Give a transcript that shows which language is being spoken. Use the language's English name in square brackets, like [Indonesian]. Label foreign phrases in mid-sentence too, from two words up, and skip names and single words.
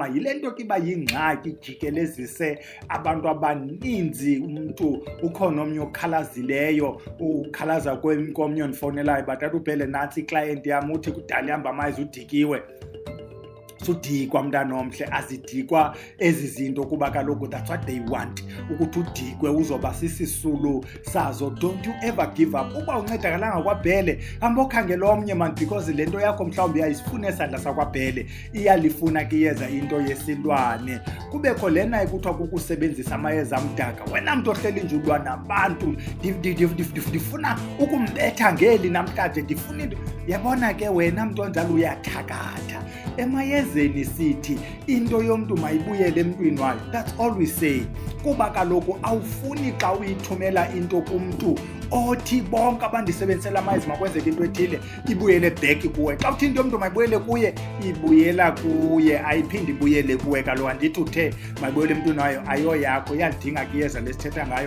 [Xhosa] Yile nto ke iba yingxaki jikelezise abantu abaninzi. Umntu ukhona omnye okhalazileyo, ukhalaza komnye ondifonelayo batata uphele nantsi iclient yam uthi kudala ihamba amayizi udikiwe. Sudikwa mntanomhle, azidikwa ezi zinto kuba kaloku [English] that's what they want, [Xhosa] ukuthi udikwe uzoba sisisulu sazo. [English] Don't you ever give up. [Xhosa] Uba uncedakalanga kwaBhele hamba okhangela omnye [English] man, because [Xhosa] le nto yakho mhlawumbi ayisifune esandla sakwaBhele, iyalifuna ke iyeza into yesilwane. Kubekho lena ekuthiwa kukusebenzisa amayeza amdaka. Wena mntu ohleli nje ulwa nabantu, ndifuna ukumbetha ngeli namhlanje, ndifuna into. Yabona ke wena mntu onjalo uyathakatha. Emayezeni sithi into yomntu mayibuyele emntwini wayo. [English] That's all we say. [Xhosa] Kuba kaloku awufuni xa uyithumela into kumntu othi bonke abandisebenzisela amayeza makwenzeke into ethile ibuyele back kuwe. Xa uthi into yomntu mayibuyele kuye, ibuyela kuye, ayiphindi ibuyele kuwe. Kaloku andithi uthe mayibuyele emntwini wayo ayoyakho, iyalidinga ke iyeza lesithetha ngayo.